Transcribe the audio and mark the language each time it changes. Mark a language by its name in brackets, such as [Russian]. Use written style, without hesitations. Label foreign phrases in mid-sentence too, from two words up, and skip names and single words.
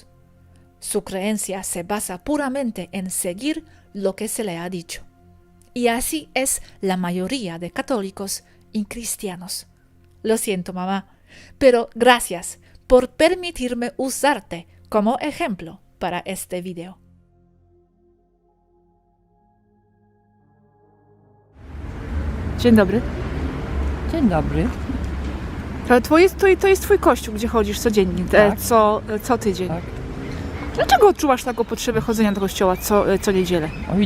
[Spanish] Su creencia se basa puramente en seguir lo que se le ha dicho. Y así es la mayoría de católicos y cristianos. Lo siento, mamá, pero gracias por permitirme usarte como ejemplo para este video. [Polish] Dzień dobry. Dzień dobry. Ale to jest twój kościół, gdzie chodzisz codziennie, Tak. co tydzień. Tak. Dlaczego odczuwasz taką potrzebę chodzenia do kościoła co niedzielę?